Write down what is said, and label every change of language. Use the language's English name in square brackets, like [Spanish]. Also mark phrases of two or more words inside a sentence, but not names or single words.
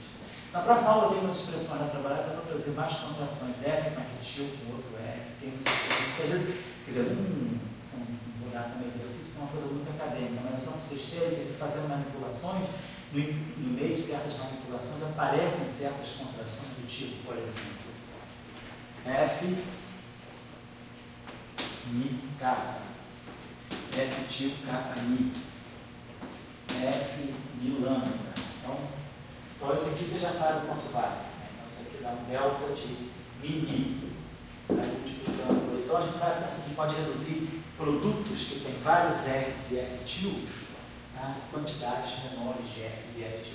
[Portuguese] Na próxima aula eu tenho umas expressões a trabalhar para trazer mais contrações, F com R com outro F, tem umas expressões que às vezes, quer dizer, vou dar também exercício para uma coisa muito acadêmica, mas é só para vocês terem, que eles fazendo manipulações, no meio de certas manipulações aparecem certas contrações do tipo, por exemplo, F mi K, F tio K mi, F mi lambda. Então isso aqui você já sabe quanto vale. Né? Então isso aqui dá um delta de mini. Então a gente sabe que isso aqui pode reduzir produtos que tem vários Fs e F tios a quantidades menores de Fs e F tios.